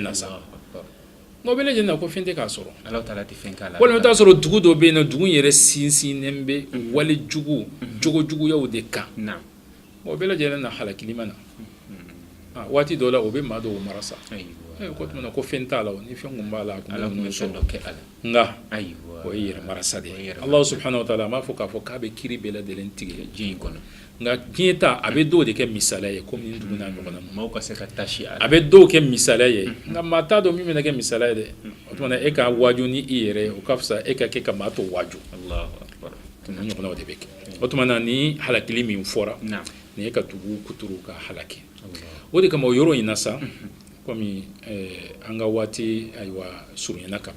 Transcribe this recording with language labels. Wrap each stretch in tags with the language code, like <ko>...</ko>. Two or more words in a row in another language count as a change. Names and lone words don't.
<bm>na sa nka o bɛɛ lajɛlen na ko fɛn tɛ k'a sɔrɔ walima i bɛ t'a sɔrɔ dugu dɔ bɛ yen nɔ dugu in yɛrɛ sinsinnen bɛ wale jugu jogojuguyaw de kan o bɛɛ lajɛlen na halakilima na waati dɔw la o bɛ maa dɔw marasa ko tuma ko fɛn t'a la ni fɛn kun b'a la a kun bɛ ninnu sɔrɔ nka o ye yɛrɛ marasa de ye</bm> <ar>الله سبحانه وتعالى</ar> <bm>a m'a fɔ k'a fɔ k'a bɛ kiiri bɛɛ lajɛlen tigɛ diɲɛ in kɔnɔ nka diɲɛ ta a bɛ dɔw de kɛ misaliya ye komi nin dugu n'a ɲɔgɔnna maaw ka se ka taasi a la a bɛ dɔw kɛ misaliya ye nka maa t'a dɔn min bɛna kɛ misaliya ye dɛ o tuma e ka waaju ni i yɛrɛ ye o ka fisa e ka kɛ ka maa to waaju nin ɲɔgɔnnaw de bɛ kɛ o tuma na ni halakili min fɔra nin ye ka tugu kuturu ka halaki o de kama o yɔrɔ in na sa komi an ka waati ayiwa surunyana ka ban</bm>